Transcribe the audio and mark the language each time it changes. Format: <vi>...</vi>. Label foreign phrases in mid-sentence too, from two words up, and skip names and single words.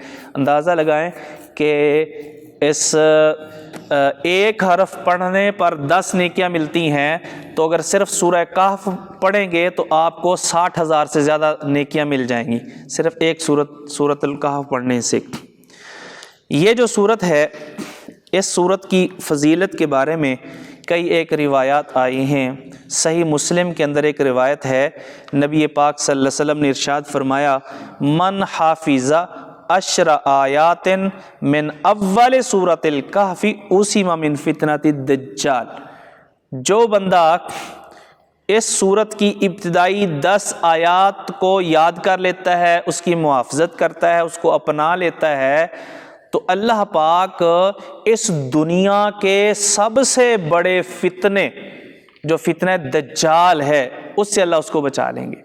<ur>اندازہ لگائیں کہ اس ایک حرف پڑھنے پر 10 نیکیاں ملتی ہیں، تو اگر صرف سورہ کہف پڑھیں گے تو آپ کو 60,000 سے زیادہ نیکیاں مل جائیں گی، صرف ایک سورۃ الکہف پڑھنے سے۔ یہ جو سورت ہے، اس سورت کی فضیلت کے بارے میں کئی ایک روایات آئی ہیں۔ صحیح مسلم کے اندر ایک روایت ہے، نبی پاک</ur> <ar>صلی اللہ علیہ وسلم</ar> <ur>نے ارشاد فرمایا،</ur> <ar>من حافظ 10 آیات من اول سورۃ الکہف عصم من فتنۃ الدجال،</ar> <ur>جو بندہ اس سورت کی ابتدائی 10 آیات کو یاد کر لیتا ہے، اس کی محافظت کرتا ہے، اس کو اپنا لیتا ہے، تو اللہ پاک اس دنیا کے سب سے بڑے فتنے جو فتنہ دجال ہے اس سے اللہ اس کو بچا لیں گے۔</ur>